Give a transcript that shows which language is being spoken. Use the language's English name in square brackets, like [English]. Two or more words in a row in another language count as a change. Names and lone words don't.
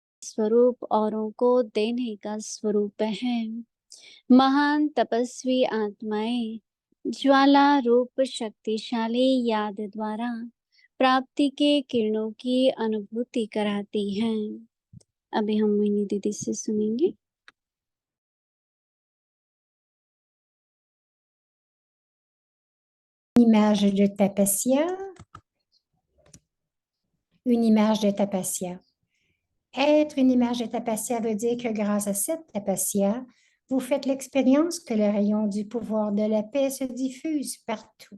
[Hindi] स्वरूप औरों को देने का स्वरूप है। महान तपस्वी आत्माएं ज्वाला रूप शक्तिशाली याद द्वारा प्राप्ति के किरणों की अनुभूति कराती हैं। अभी हम मोहिनी दीदी से सुनेंगे। [French] Image de Tapasya. Une image de Tapasya. Être une image de Tapasya veut dire que grâce à cette Tapasya, vous faites l'expérience que le rayon du pouvoir de la paix se diffuse partout.